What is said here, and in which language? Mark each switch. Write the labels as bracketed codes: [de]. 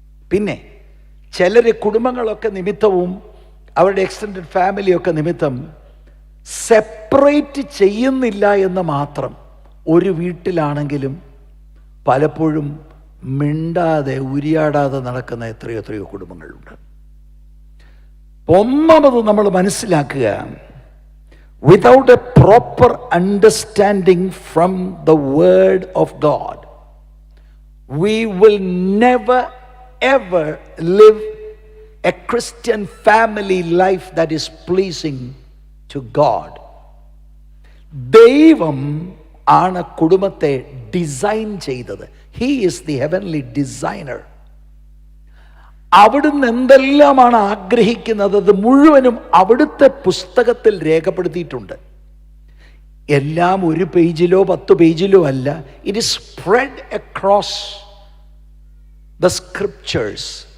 [ml] പിന്നെ ചിലർ കുടുംബങ്ങളൊക്കെ നിമിത്തവും അവരുടെ എക്സ്റ്റൻഡഡ് ഫാമിലിയൊക്കെ നിമിത്തം സെപ്പറേറ്റ് ചെയ്യുന്നില്ല എന്ന് മാത്രം ഒരു വീട്ടിലാണെങ്കിലും പലപ്പോഴും മിണ്ടാതെ ഉരിയാടാതെ നടക്കുന്ന എത്രയോ കുടുംബങ്ങളുണ്ട്. ഒന്നാമത് നമ്മൾ മനസ്സിലാക്കുക, [en] without a proper understanding from the word of God, we will never ever live a Christian family life that is pleasing to God. [ml] ദൈവം ആണ് കുടുംബത്തെ ഡിസൈൻ ചെയ്തത്. [en] He is the heavenly designer. [ml] അവിടുന്ന് എന്തെല്ലാമാണ് ആഗ്രഹിക്കുന്നത് അത് മുഴുവനും അവിടുത്തെ പുസ്തകത്തിൽ രേഖപ്പെടുത്തിയിട്ടുണ്ട്. എല്ലാം ഒരു പേജിലോ 10 പേജിലോ അല്ല. [en] It is spread across the scriptures.